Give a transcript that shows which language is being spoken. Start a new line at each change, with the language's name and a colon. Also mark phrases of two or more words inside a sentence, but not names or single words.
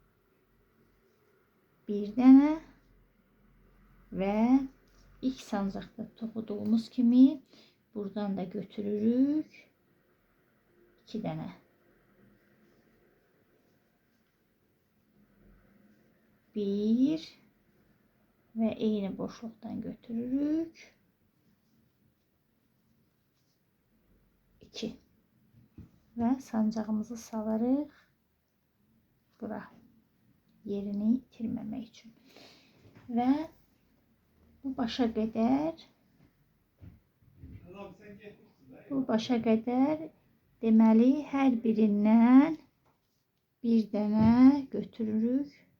Turkish: Bir tane
Azerbaijani: ve ilk sancakta toxuduğumuz kimi buradan da götürürük. 2 tane. 1 ve eyni boşluktan götürürük. 2 ve sancağımızı salırıq bura, yerini itirməmək üçün. Ve bu başa qədər deməli hər birindən bir dənə götürürük.